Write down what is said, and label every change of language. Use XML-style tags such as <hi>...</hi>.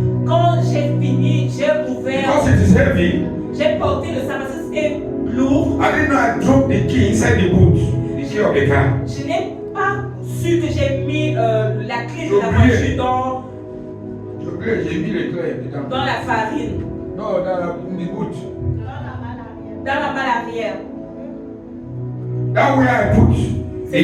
<fr>quand j'ai fini, j'ai ouvert,</fr> <en>because it is heavy.</en> <fr>j'ai porté le sac parce que c'était lourd.</fr> <en>I didn't know I dropped the key inside the boot, the key of the car.</en> <fr>Je n'ai pas su que j'ai mis la clé de la J'ai oublié. voiture J'ai mis les clés dedans. dans la farine,</fr> <en>No,</en> <fr>dans</fr> <en>the boot.</en> <fr>dans la malle arrière.</fr> <en>That way I put</en> <fr>C'est</fr> <en>the</en>